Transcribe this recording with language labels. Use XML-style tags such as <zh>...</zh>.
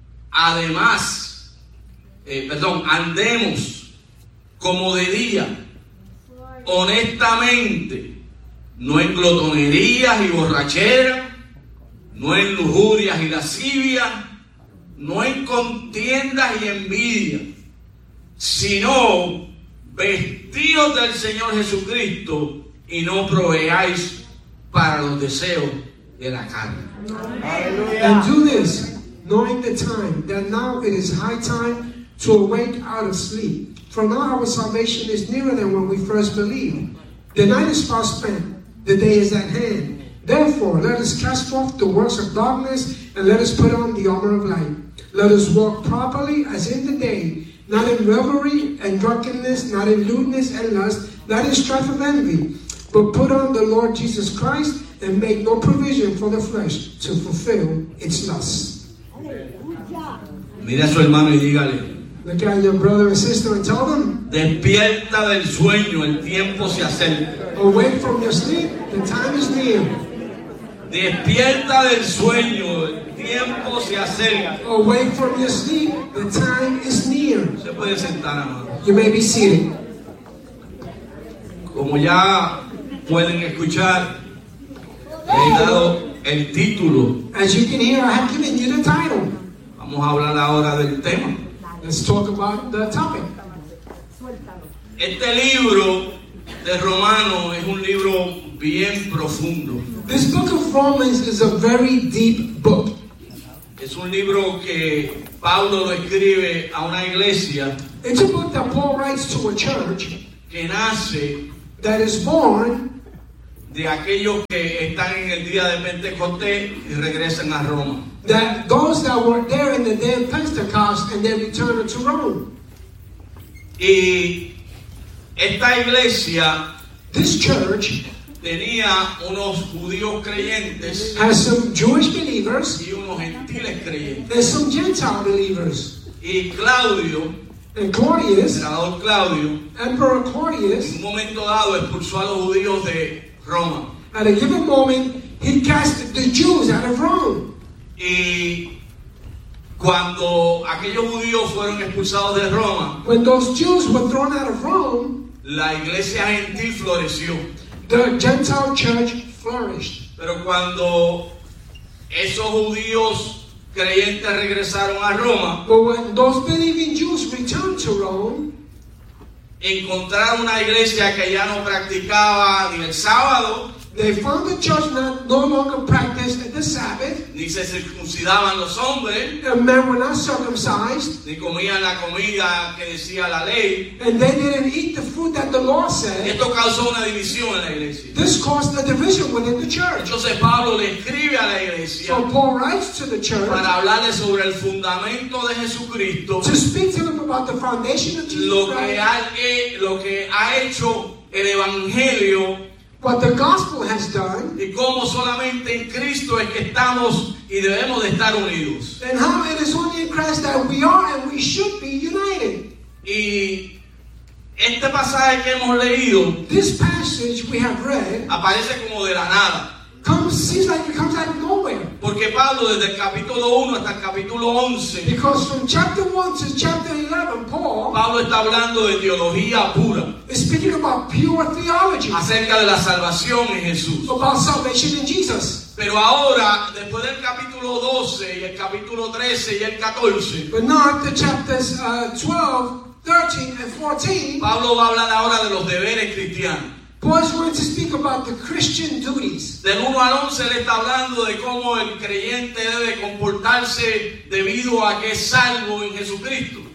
<es>Además, andemos como de día, honestamente, no en glotonerías y borracheras, no en lujurias y lascivias, no en contiendas y envidia, sino vestidos del Señor Jesucristo. Y no proveáis para los deseos de la carne.</es> <en>Hallelujah. And do this, knowing the time, that now it is high time to awake out of sleep. For now our salvation is nearer than when we first believed. The night is far spent, the day is at hand. Therefore, let us cast forth the works of darkness, and let us put on the armor of light. Let us walk properly as in the day, not in revelry and drunkenness, not in lewdness and lust, not in strife of envy. But put on the Lord Jesus Christ and make no provision for the flesh to fulfill its lusts.</en> <es>Mira a su hermano y dígale.</es> <en>Look at your brother and sister and tell them.</en> <es>Despierta del sueño, el tiempo se acerca.</es> <en>Awake from your sleep, the time is near.</en> <es>Despierta del sueño, el tiempo se acerca.</es> <en>Awake from your sleep, the time is near.</en> <es>Se puede sentar, amado.</es> <en>You may be seated.</en> <es>Como ya pueden escuchar, le he dado el título.</es> <en>As you can hear, I have given you the title.</en> <es>Vamos a hablar ahora del tema.</es> <en>Let's talk about the topic.</en> <es>Este libro de Romanos es un libro bien profundo.</es> <en>This book of Romans is a very deep book.</en> <es>Es un libro que Pablo lo escribe a una iglesia.</es> <en>It's a book that Paul writes to a church.</en> <es>Que nace.</es> <en>That is born.</en> <es>De aquellos que están en el día de Pentecostés y regresan a Roma.</es> <en>That those that were there in the day of Pentecost and then returned to Rome.</en> <es>Y esta iglesia,</es> <en>this church,</en> <es>tenía unos judíos creyentes,</es> <en>has some Jewish believers,</en> <es>y unos gentiles creyentes,</es> <en>and some Gentile believers.</en> <es>Y Claudio,</es> <en>and Claudius,</en> <es>emperador Claudio,</es> <en>Emperor Claudius,</en> <es>en un momento dado expulsó a los judíos de Roma.</es> <en>At a given moment, he cast the Jews out of Rome.</en> <es>Y cuando aquellos judíos fueron expulsados de Roma,</es> <en>when those Jews were thrown out of Rome,</en> <es>la iglesia gentil floreció.</es> <en>The Gentile church flourished.</en> <es>Pero cuando esos judíos creyentes regresaron a Roma,</es> <en>but when those believing Jews returned to Rome,</en> <es>encontraron una iglesia que ya no practicaba ni el sábado,</es> <en>They found the church not no longer practiced the Sabbath.</en> <es>Ni se circuncidaban los hombres.</es> <en>The men were not circumcised.</en> <es>Ni comían la comida que decía la ley.</es> <en>And they didn't eat the food that the law said.</en> <es>Esto causó una división en la iglesia.</es> <en>This caused a division within the church.</en> <es>Entonces Pablo le escribe a la iglesia.</es> <en>So Paul writes to the church.</en> <es>Para hablarle sobre el fundamento de Jesucristo.</es> <en>To speak to them about the foundation of Jesus.</en> <es>Lo que ha hecho el evangelio.</es> <en>What the gospel has done.</en> <es>Y cómo solamente en Cristo es que estamos y debemos de estar unidos.</es> <en>And how it is only in Christ that we are and we should be united.</en> <es>Y este pasaje que hemos leído.</es> <en>This passage we have read.</en> <es>Aparece como de la nada.</es> <en>Seems like it comes out of nowhere.</en> <es>Porque Pablo desde el capítulo 1 hasta el capítulo 11.</es> <en>Because from chapter 1 to chapter 11, Paul.</en> <es>Pablo está hablando de teología pura.</es> <en>Is speaking about pure theology.</en> <es>Acerca de la salvación en Jesús.</es> <en>About salvation in Jesus.</en> <es>Pero ahora, después del capítulo 12 y el capítulo 13 y el 14.</es> <en>But now after chapters 12, 13 and 14.</en> <es>Pablo va a hablar ahora de los deberes cristianos.</es> <en>Paul's going to speak about the Christian duties.</en> <es>Del 1 al 11 le está hablando de cómo el creyente debe comportarse debido a que es salvo en Jesucristo.</es>